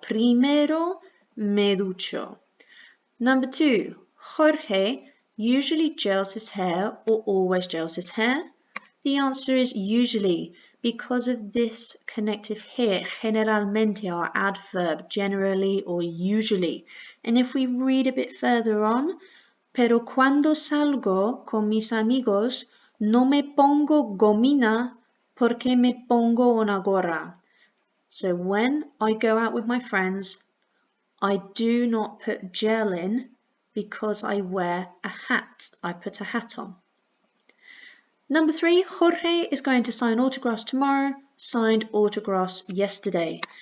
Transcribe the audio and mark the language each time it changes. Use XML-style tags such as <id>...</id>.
<es>Primero me ducho.</es> <en>Number 2, Jorge usually gels his hair or always gels his hair. The answer is usually because of this connective here, generalmente, our adverb, generally or usually. And if we read a bit further on,</en> <es>pero cuando salgo con mis amigos, no me pongo gomina porque me pongo una gorra.</es> <en>So when I go out with my friends, I do not put gel in because I wear a hat. I put a hat on. Number 3, Jorge is going to sign autographs tomorrow, signed autographs yesterday.</en>